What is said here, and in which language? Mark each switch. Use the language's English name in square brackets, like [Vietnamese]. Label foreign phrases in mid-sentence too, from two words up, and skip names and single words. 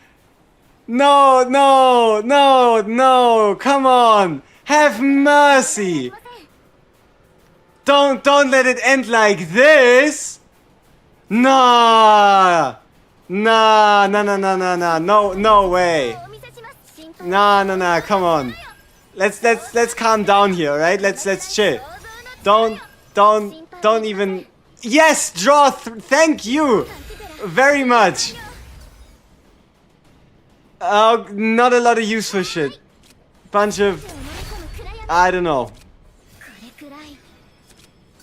[English] No, no, no, no! Come on! Have mercy! Don't let it end like this! Nah! Nah, no, no, no, no, no, no, no way! Nah, no, no, come on! Let's calm down here, right? Let's chill. Don't even. Yes, draw. Thank you, very much. Not a lot of useful shit. Bunch of, I don't know.